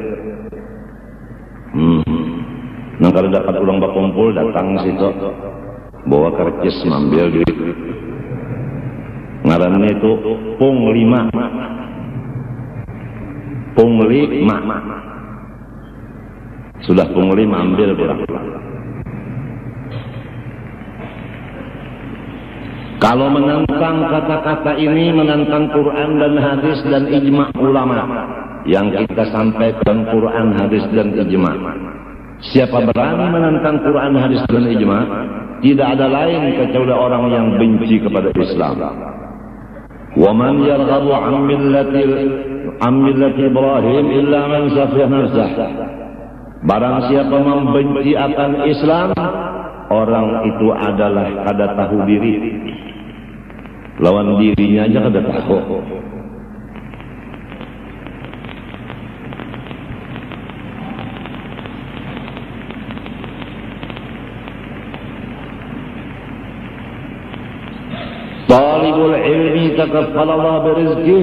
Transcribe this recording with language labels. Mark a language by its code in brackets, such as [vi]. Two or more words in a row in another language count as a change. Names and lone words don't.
[bjn] Nah kalau dapat ulang berkumpul datang situ bawa kercis ngambil duit. Ngarannya itu punglima. Sudah punglima ambil pulang. [id] Kalau menentang kata-kata ini, menentang Quran dan hadis dan ijma' ulama yang kita sampaikan, Quran, hadis dan ijma'. Siapa berani menentang Quran, hadis dan ijma', tidak ada lain kecuali orang yang benci kepada Islam. [ar] Wa man yarghabu an millati Ibrahim illa man safiha nafsah. [bjn] Barang siapa membenci akan Islam, orang itu adalah kada tahu diri. Lawan dirinya aja kada tahu. [ar] Talibul ilmi takaffalallah birizqih.